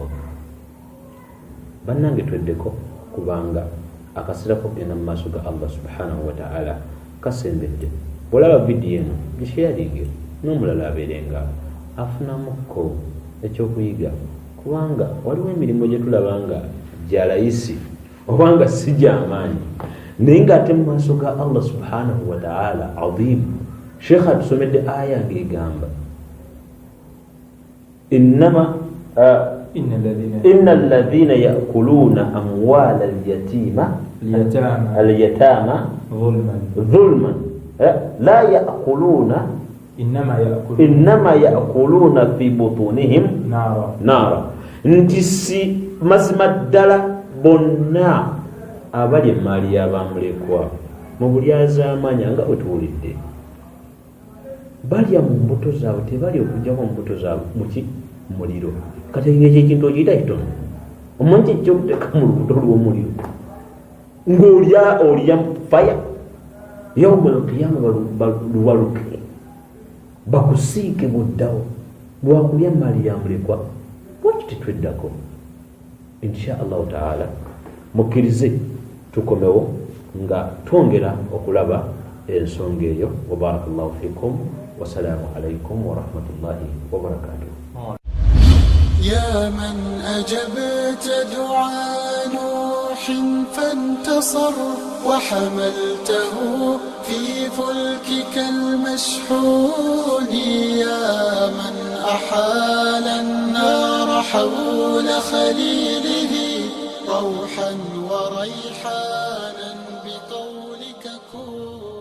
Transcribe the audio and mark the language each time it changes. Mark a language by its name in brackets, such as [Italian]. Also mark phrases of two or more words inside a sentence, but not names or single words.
[Ganda] Bannange tweddeko, kubanga akaseera kogenda mu maaso ga Allah [Arabic] سبحانه وتعالى [Ganda] kasembedde. Bw'olaba vidiyo eno gisheyalinge n'omulala abeerenga afunamukko ekyokuyiga, kubanga waliwo emirimu gye tulaba nga gya layisi obanga si gy'amaanyi, naye ng'ate mu maaso ga Allah [Arabic] سبحانه وتعالى عظيم. [Ganda] Sheikh atusomedde aya ng'egamba [Arabic] إن الذين يأكلون أموال اليتامى ظلما لا يأكلون إنما يأكلون في بطونهم نارا. [Ganda] Nti si mazima ddala bonna abali emmaali y'abamulekwa mu bulyazaamanya nga bwe tuwulidde balya mu mbuto zaabwe, tebalya okugjako mu mbuto zaabwe muki muliro. Kati ekyo ekintu ogiyita kitono, omanyi ekyokuteeka mu lubuto lw'omuliro ng'olya faya [Arabic] يوم القيامة [Ganda] luwaluke bakusiike buddawo lwakulya emmaali yamulekwa. Lwaki tetweddako? [Arabic] إن شاء الله تعالى [Ganda] mukkirize tukomewo nga twongera okulaba ensonga eyo. [Arabic] وبارك الله فيكم والسلام عليكم ورحمة الله وبركاته. يا من أجبت دعاء نوح فانتصر وحملته في فلكك المشحون، يا من أحال النار حول خليله روحا وريحانا بقولك كن.